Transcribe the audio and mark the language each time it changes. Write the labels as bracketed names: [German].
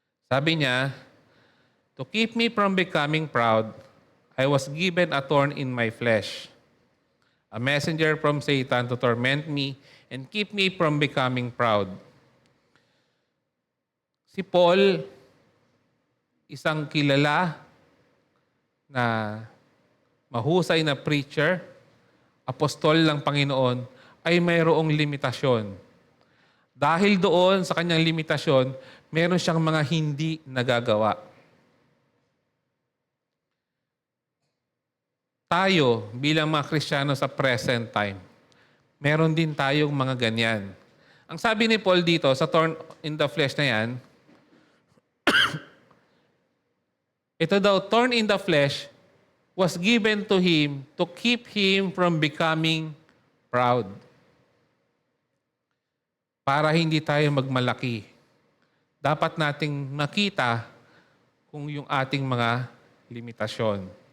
[Filipino] Sabi niya, [English] to keep me from becoming proud, I was given a thorn in my flesh, a messenger from Satan to torment me and keep me from becoming proud. [Filipino] Si Paul, isang kilala na mahusay na preacher, apostol ng Panginoon, ay mayroong limitasyon. Dahil doon sa kanyang limitasyon, meron siyang mga hindi nagagawa. Tayo, bilang mga Kristiyano sa present time, meron din tayong mga ganyan. Ang sabi ni Paul dito sa thorn in the flesh na yan, ito daw, [English] thorn in the flesh was given to him to keep him from becoming proud. [Filipino] para hindi tayo magmalaki. Dapat nating makita kung yung ating mga limitasyon.